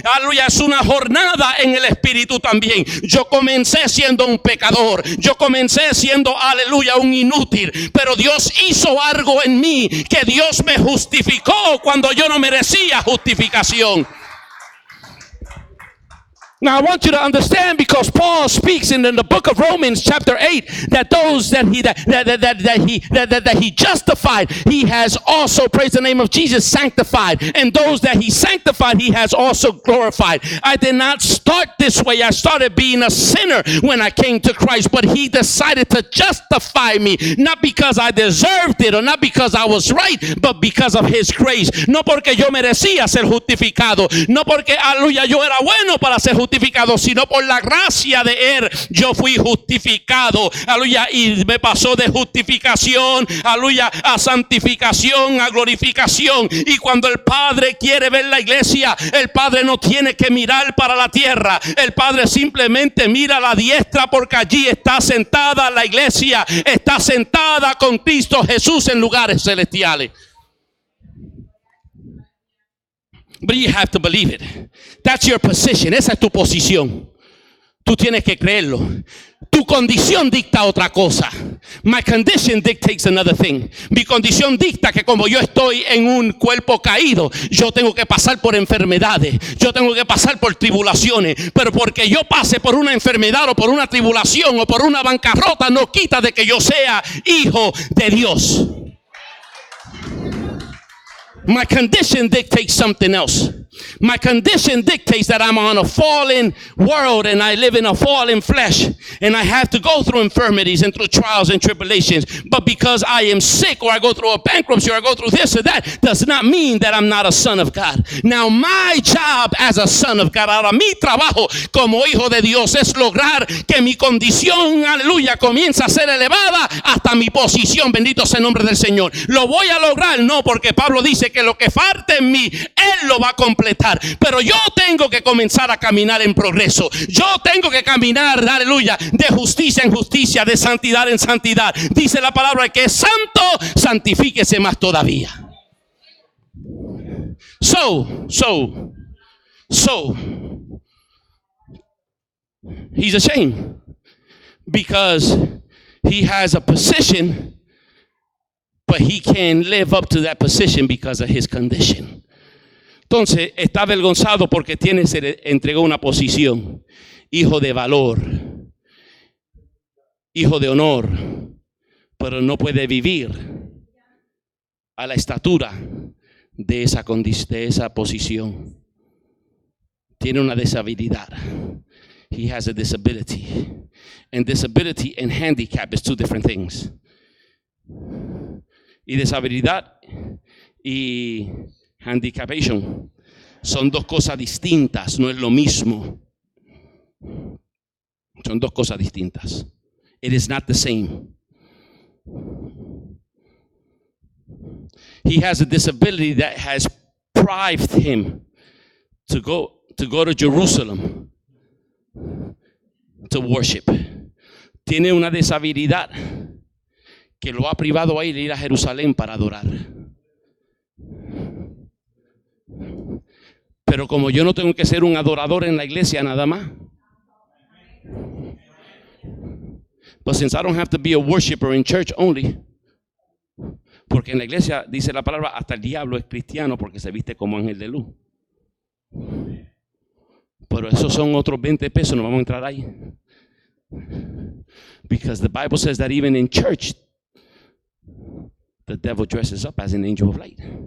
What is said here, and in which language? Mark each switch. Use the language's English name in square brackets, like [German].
[Spanish] Aleluya, es una jornada en el espíritu también. Yo comencé siendo un pecador. Yo comencé siendo, aleluya, un inútil. Pero Dios hizo algo en mí, que Dios me justificó cuando yo no merecía justificación. [English] Now I want you to understand, because Paul speaks in the book of Romans chapter 8 that those that he justified, he has also, praise the name of Jesus, sanctified, and those that he sanctified, he has also glorified. I did not start this way. I started being a sinner when I came to Christ, but he decided to justify me, not because I deserved it or not because I was right, but because of his grace. [Spanish] No porque yo merecía ser justificado, no porque, aleluya, yo era bueno para ser justificado, sino por la gracia de Él yo fui justificado, aleluya, y me pasó de justificación, aleluya, a santificación, a glorificación. Y cuando el Padre quiere ver la iglesia, el Padre no tiene que mirar para la tierra, el Padre simplemente mira a la diestra, porque allí está sentada la iglesia, está sentada con Cristo Jesús en lugares celestiales. [English] But you have to believe it. That's your position. [Spanish] Esa es tu posición. Tú tienes que creerlo. Tu condición dicta otra cosa. [English] My condition dictates another thing. [Spanish] Mi condición dicta que como yo estoy en un cuerpo caído, yo tengo que pasar por enfermedades, yo tengo que pasar por tribulaciones. Pero porque yo pase por una enfermedad o por una tribulación o por una bancarrota, no quita de que yo sea hijo de Dios. [English] My condition dictates something else. My condition dictates that I'm on a fallen world and I live in a fallen flesh and I have to go through infirmities and through trials and tribulations. But because I am sick or I go through a bankruptcy or I go through this or that does not mean that I'm not a son of God. Now my job as a son of God, [Spanish] ahora mi trabajo como hijo de Dios es lograr que mi condición, aleluya, comience a ser elevada hasta mi posición. Bendito sea el nombre del Señor. Lo voy a lograr, no, porque Pablo dice que lo que falta en mí, Él lo va a completar. Pero yo tengo que comenzar a caminar en progreso. Yo tengo que caminar, aleluya, de justicia en justicia, de santidad en santidad. Dice la palabra que es santo, santifíquese más todavía. [English] So, he's ashamed because he has a position, but he can't live up to that position because of his condition. [Spanish] Entonces está avergonzado porque se le entregó una posición, hijo de valor, hijo de honor, pero no puede vivir a la estatura de esa posición. Tiene una disabilidad. [English] He has a disability. And disability and handicap is two different things. [Spanish] Y deshabilidad y handicapation son dos cosas distintas, no es lo mismo. Son dos cosas distintas. [English] It is not the same. He has a disability that has prived him to go to Jerusalem to worship. [Spanish] Tiene una deshabilidad que lo ha privado a ir a Jerusalén para adorar. Pero como yo no tengo que ser un adorador en la iglesia nada más. [English] But since I don't have to be a worshiper in church only. [Spanish] Porque en la iglesia dice la palabra, hasta el diablo es cristiano porque se viste como ángel de luz. Pero esos son otros 20 pesos, no vamos a entrar ahí. [English] Because the Bible says that even in church, the devil dresses up as an angel of light.